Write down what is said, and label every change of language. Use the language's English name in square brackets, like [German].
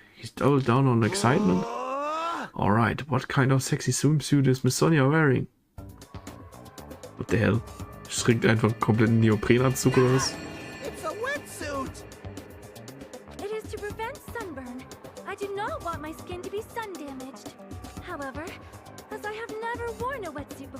[English] He's doubled down on excitement. Alright, what kind of sexy swimsuit is Miss Sonia wearing? What the hell? [German] Trägt einfach einen kompletten Neoprenanzug oder was? [English] It's a wetsuit! It is to prevent sunburn. I do not want my skin to be sun damaged. However, as I have never worn a wetsuit